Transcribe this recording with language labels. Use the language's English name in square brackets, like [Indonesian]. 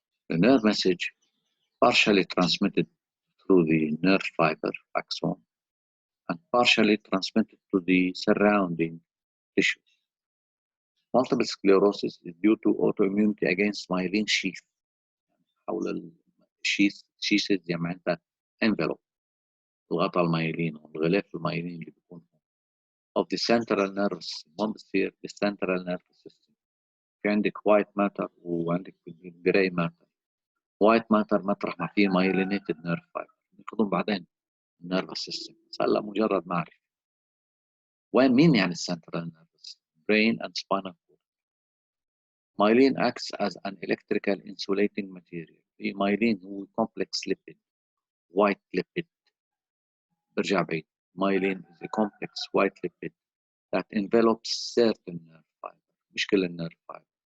[English] The nerve message partially transmitted through the nerve fiber axon and partially transmitted to the surrounding tissues. Multiple sclerosis is due to autoimmunity against myelin sheath. [Arabic] حول الشيث زي ما انت envelope، الغطاء المايلين والغلاف المايلين اللي بيكون [English] of the central nervous system. [Arabic] بتصير [English] the central nervous system. [Arabic] في عندك [English] white matter وعندك gray matter. white matter [Arabic] مطرح ما فيه [English] myelinated nerve fiber، [Arabic] ناخذهم بعدين [English] nervous system. [Arabic] هلا مجرد معرفة مين يعني [English] central nervous system. brain and spinal cord. myelin acts as an electrical insulating material. [Arabic] في [English] myelin هو complex lipid white lipid. [Arabic] برجع بعيد. [English] myelin is a complex white lipid that envelops certain nerve fiber. [Arabic] مش كل [English] النيرف فايبر.